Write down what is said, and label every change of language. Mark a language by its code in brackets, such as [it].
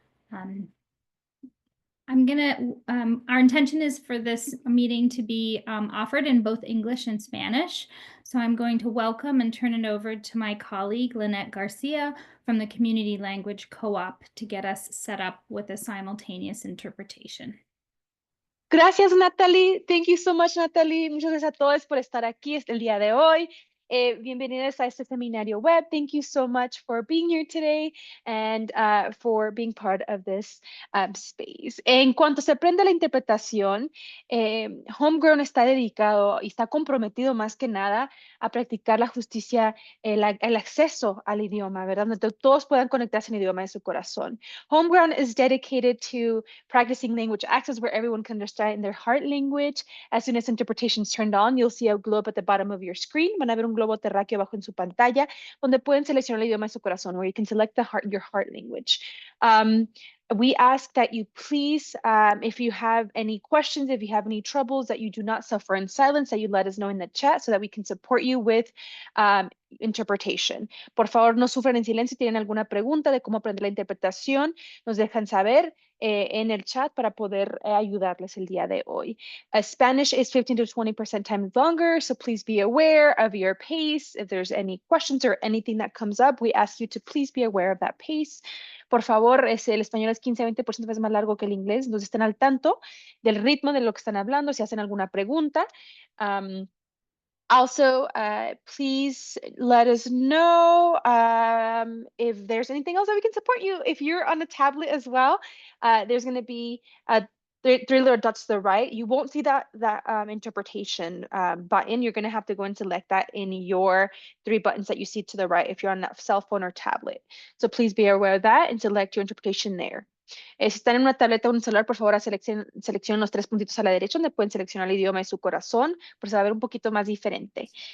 [en] Our intention is for this meeting to be offered in both English and Spanish. So I'm going to welcome and turn it over to my colleague, Lynette Garcia from the Community Language Co-op to get us set up with a simultaneous interpretation. [es] Gracias, [en] Natalie. Thank you so much, Natalie. [es] Muchas gracias a todos por estar aquí el día de hoy. Bienvenidos a este seminario web. [en] Thank you so much for being here today and for being part of this space. [es] En cuanto se aprende la interpretación, Homegrown está dedicado y está comprometido más que nada a practicar la justicia, el acceso al idioma, ¿verdad? Donde todos puedan conectarse en el idioma de su corazón. [en] Homegrown is dedicated to practicing language access where everyone can understand in their heart language. As soon as interpretation is turned on, you'll see a globe at the bottom of your screen. [es] Van a ver un globo terráqueo abajo en su pantalla, donde pueden seleccionar el idioma de su corazón, [en] where you can select your heart language. We ask that you please, if you have any questions, if you have any troubles, that you do not suffer in silence, that you let us know in the chat so that we can support you with interpretation. [es] Por favor, no sufran en silencio. Si tienen alguna pregunta de cómo aprender la interpretación, nos dejan saber en el chat para poder ayudarles el día de hoy. [en] Spanish is 15 to 20% times longer, so please be aware of your pace. If there's any questions or anything that comes up, we ask you to please be aware of that pace. [es] Por favor, el español es 15 a 20% veces más largo que el inglés, entonces estén al tanto del ritmo de lo que están hablando, si hacen alguna pregunta. [en] Also, please let us know if there's anything else that we can support you. If you're on a tablet as well, there's going to be three little dots to the right. You won't see that interpretation button. You're going to have to go and select that in your three buttons that you see to the right if you're on that cell phone or tablet. So please be aware of that and select your interpretation there. [es] Si están en una tableta o un celular, por favor, seleccionen los tres puntitos a la derecha donde pueden seleccionar el idioma de su corazón, por saber un poquito más diferente.